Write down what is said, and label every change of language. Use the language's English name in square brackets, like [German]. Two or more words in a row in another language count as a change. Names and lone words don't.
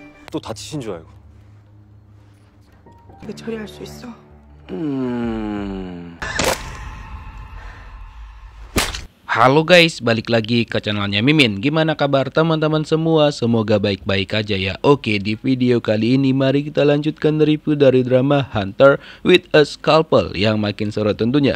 [Korean] 또 다치신 줄 알고. 이거 처리할 수 있어? [Indonesian] Halo guys, balik lagi ke channelnya Mimin. Gimana kabar teman-teman semua? Semoga baik-baik aja ya. Oke, di video kali ini mari kita lanjutkan review dari drama Hunter with a Scalpel yang makin seru tentunya.